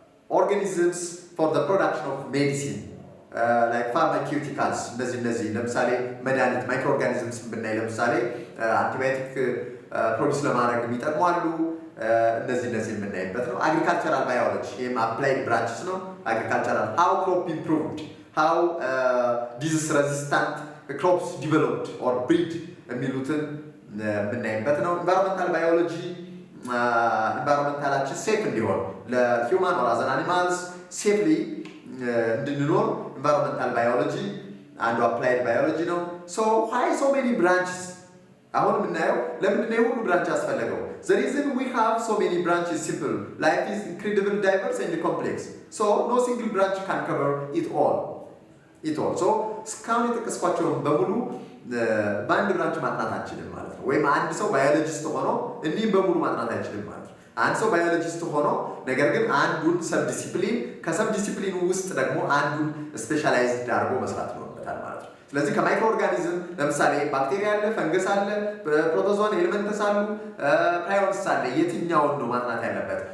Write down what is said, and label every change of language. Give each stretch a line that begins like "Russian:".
English: organisms for the production of medicine like pharmaceuticals
Amharic: እነዚህ ለምሳሌ መድኃኒት ማይክሮኦርጋኒዝምስ ብናይ ለምሳሌ አንቲባዮቲክ ፕሮዲስ ለማድረግ የሚጠቅሙ አሉ። እነዚህ የምናይበት ነው። አግሪካልቸራል ባዮሎጂ ይሄም አፕላይድ ብራንችስ ነው። አግሪካልቸራል
English: how crop improved, how disease resistant crops developed or breed
Amharic: የሚሉትን የምናይበት ነው። ኢንቫይሮንመንታል ባዮሎጂ ኢንቫይሮንመንታላችን ሴፍ እንዲሆን ለሂውማን
English: or other animals safely
Amharic: እንድንኖር ኢንቫይሮንመንታል ባዮሎጂ አንዱ አፕላይድ ባዮሎጂ ነው።
English: So why so many branches
Amharic: አሁን የምናየው ለምንድን ነው ሁሉ ብራንች ያስፈለገው?
English: The reason we have so many branches is simple. Life is incredibly diverse and complex. So no single branch can cover it all.
Amharic: So እስካሁን የጠቀስኳቸውን በሙሉ በአንድ ብራንች ማጥናት አንችልም ማለት ነው። ወይም አንድ ሰው ባዮሎጂስት ሆኖ እንዲህ በሙሉ ማጥናት አይችልም ማለት ነው። አንድ ሰው ባዮሎጂስት ሆኖ ነገር ግን አንዱን ሰብ ዲሲፕሊን ከሰብ ዲሲፕሊኑ ውስጥ ደግሞ አንዱን ስፔሻላይዝድ አድርጎ መስራት ይኖርበታል ማለት ነው። ስለዚህ ከማይክሮ ኦርጋኒዝም ለምሳሌ ባክቴሪያ አለ፣ ፈንገስ አለ፣ ፕሮቶዞን ኤሌመንትስ አሉ፣ ፕራዮንስ አለ። የትኛውን ነው ማጥናት ያለበት?